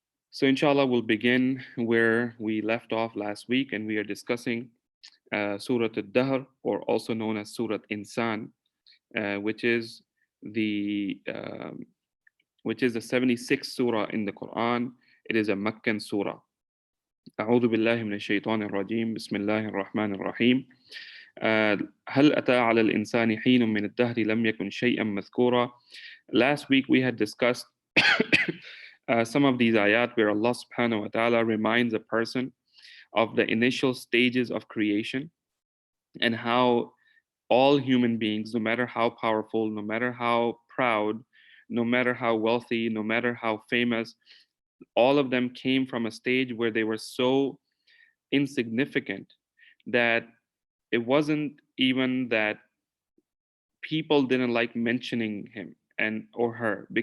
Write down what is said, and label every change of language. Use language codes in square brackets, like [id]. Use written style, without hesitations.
[en] So inshallah, we'll begin where we left off last week, and we are discussing Surah Al-Dahr, or also known as Surah Insan, which is the 76th surah in the Quran. It is a Meccan surah. [ar] أعوذ بالله من الشيطان الرجيم بسم الله الرحمن الرحيم هل أتى على الإنسان حين من الدهر لم يكن شيئا مذكورا. [en] Last week we had discussed some of these ayat where Allah subhanahu wa ta'ala reminds a person of the initial stages of creation and how all human beings, no matter how powerful, no matter how proud, no matter how wealthy, no matter how famous, all of them came from a stage where they were so insignificant that it wasn't even that people didn't like mentioning him and or her.